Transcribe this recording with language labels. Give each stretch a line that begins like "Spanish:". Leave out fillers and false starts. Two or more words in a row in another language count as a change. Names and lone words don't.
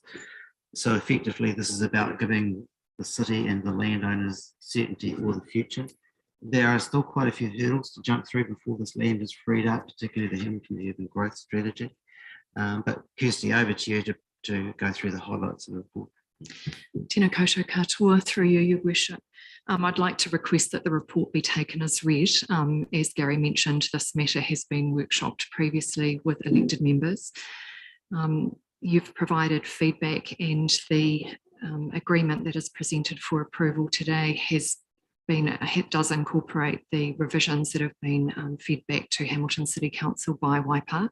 English: So effectively, this is about giving the city and the landowners certainty for the future. There are still quite a few hurdles to jump through before this land is freed up, particularly the Hamilton Urban Growth Strategy. But Kirsty, over to you to go through the highlights of the report.
Māori: Tēnā koutou katoa,
English: through you, Your Worship. I'd like to request that the report be taken as read. As Gary mentioned, this matter has been workshopped previously with elected members. You've provided feedback, and the agreement that is presented for approval today does incorporate the revisions that have been fed back to Hamilton City Council by Waipa.